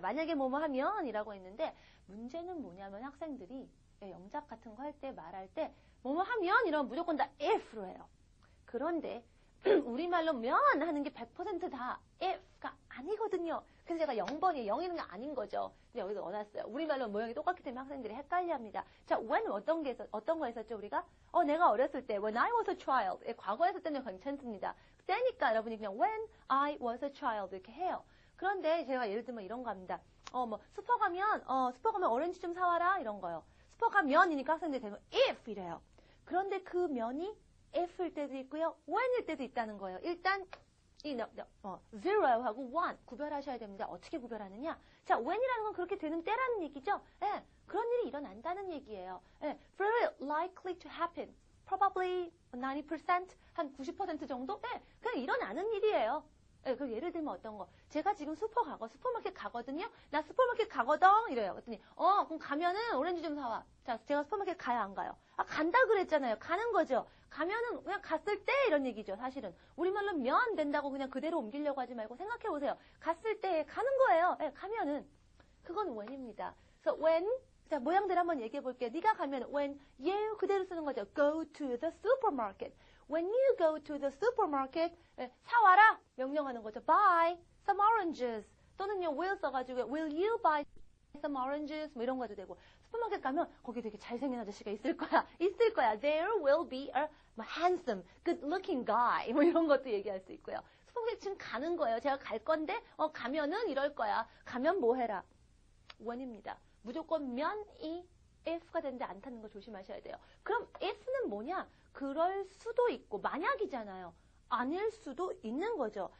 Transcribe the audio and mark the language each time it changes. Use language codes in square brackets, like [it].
[ko] 만약에 뭐뭐 하면 이라고 했는데 문제는 뭐냐면 학생들이 영작 같은 거 할 때 말할 때 뭐뭐 하면 이러면 무조건 다 if로 해요. 그런데 우리말로 면 하는 게 100% 다 if가 아니거든요. 그래서 제가 0번이 0이는 게 아닌 거죠. 근데 여기서 넣어놨어요. 우리말로 모양이 똑같기 때문에 학생들이 헷갈려합니다. 자, when 어떤 거 했었죠 우리가? 내가 어렸을 때 [en] when I was a child. [ko] 과거 했을 때는 괜찮습니다. 때니까 여러분이 그냥 [en] when I was a child [ko] 이렇게 해요. 그런데 제가 예를 들면 이런 거 합니다. 슈퍼 가면 오렌지 좀 사와라 이런 거요. 슈퍼 가면이니까 학생들이 되면 if 이래요. 그런데 그 면이 if일 때도 있고요. when일 때도 있다는 거예요. 일단 이 zero하고 one 구별하셔야 됩니다. 어떻게 구별하느냐? 자, when이라는 건 그렇게 되는 때라는 얘기죠. 그런 일이 일어난다는 얘기예요. [en] very likely to happen. probably 90%, [ko] 한 90% 정도? 그냥 일어나는 일이에요. 그 예를 들면 어떤 거. 제가 지금 슈퍼마켓 가거든요. 나 슈퍼마켓 가거든. 이래요. 그랬더니, 그럼 가면은 오렌지 좀 사와. 자, 제가 슈퍼마켓 가야 안 가요? 간다 그랬잖아요. 가는 거죠. 가면은 그냥 갔을 때 이런 얘기죠. 사실은. 우리말로 면 된다고 그냥 그대로 옮기려고 하지 말고 생각해 보세요. 갔을 때 가는 거예요. 가면은. 그건 when입니다. 그래서 when, 자, 모양들 한번 얘기해 볼게요. 네가 가면 when you 그대로 쓰는 거죠. [en] go to the supermarket. When you go to the supermarket, [ko] 사와라 명령하는 거죠. [en] Buy some oranges. [ko] 또는요, will 써가지고 [en] will you buy some oranges [ko] 뭐 이런 거 해도 되고 슈퍼마켓 가면 거기 되게 잘생긴 아저씨가 있을 거야. [en] There will be a handsome, good-looking guy [ko] 뭐 이런 것도 얘기할 수 있고요. 슈퍼마켓 지금 가는 거예요. 제가 갈 건데 가면은 이럴 거야. 가면 뭐 해라. when입니다. 무조건 면이 if가 되는데 않다는 거 조심하셔야 돼요. 그럼 if는 뭐냐? 그럴 수도 있고 만약이잖아요. 아닐 수도 있는 거죠.